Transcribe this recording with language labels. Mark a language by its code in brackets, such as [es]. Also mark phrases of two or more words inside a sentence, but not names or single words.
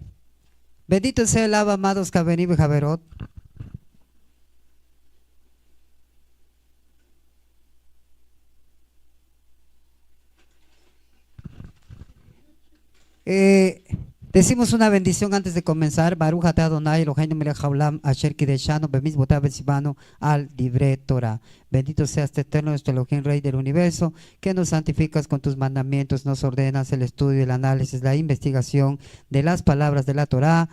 [es] Bendito sea el Abba, amados Javerim y Javerot. Decimos una bendición antes de comenzar. [he] ברוך אתה אדוני אלוהינו מלך העולם אשר קדשנו במצוותיו וציוונו על דברי תורה. [es] Bendito sea este eterno nuestro Elohim, Rey del universo, que nos santificas con tus mandamientos, nos ordenas el estudio, el análisis, la investigación de las palabras de la Torah.